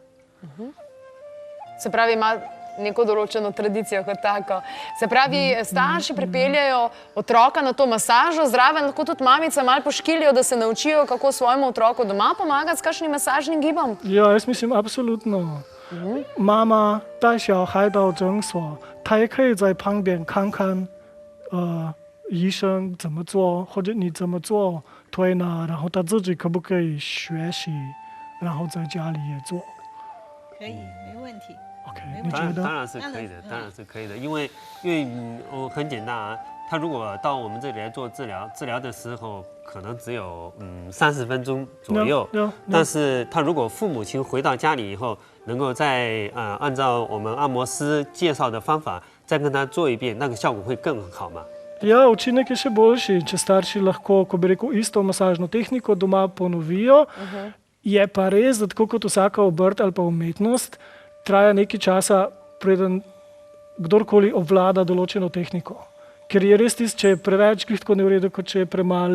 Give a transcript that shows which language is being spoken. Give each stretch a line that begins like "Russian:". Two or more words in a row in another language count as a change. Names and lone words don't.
Slovenian: Se pravi, ima neko določeno tradicijo kot tako. Se pravi, starši pripeljajo otroka na to masažo, zraven lahko tudi mamice malo poškilijo, da se naučijo, kako svojemu otroku doma pomagati s kakšnim masažnim gibom? Ja, jaz mislim, absolutno.
Chinese: 妈妈带小孩到诊所，她也可以在旁边看看，医生怎么做，或者你怎么做推拿，然后她自己可不可以学习，然后在家里也做。可以，没问题。 OK， 你觉得？当然是可以的，当然是可以的，因为很简单啊。他如果到我们这里来做治疗的时候，可能只有30分钟左右。但是他如果父母亲回到家里以后，能够再按照我们按摩师介绍的方法再跟他做一遍，那个效果会更好嘛。
Slovenian: Ja, učinek je še boljši, če starši lahko, ko bi rekel, isto masažno tehniko doma ponovijo. Je pa res, da tako kot vsaka obrt ali pa umetnost, traja nekaj časa, preden kdorkoli obvlada določeno tehniko. Ker je res tisto, če je preveč, glih tako ne v redu, kot če je premalo.